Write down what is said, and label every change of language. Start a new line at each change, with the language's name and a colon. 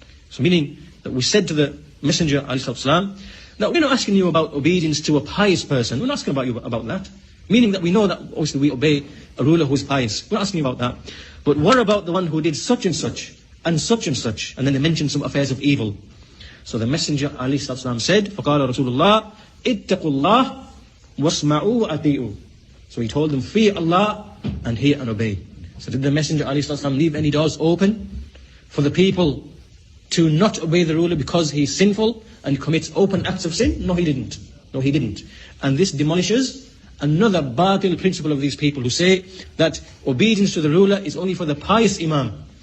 English: So meaning that we said to the Messenger ﷺ, that we're not asking you about obedience to a pious person. We're not asking about you about that. Meaning that we know that obviously we obey a ruler who is pious. We're not asking you about that. But what about the one who did such and such, and such and such? And then they mentioned some affairs of evil. So the Messenger ﷺ said,
Arabic: فَقَالَ رَسُولُ اللَّهِ اتَّقُوا اللَّهِ وَاسْمَعُوا وَأَطِيعُوا.
English: So he told them, fear Allah and hear and obey. So did the Messenger ﷺ leave any doors open for the people to not obey the ruler because he is sinful and commits open acts of sin? No, he didn't. No, he didn't. And this demolishes another batil principle of these people who say that obedience to the ruler is only for the pious imam.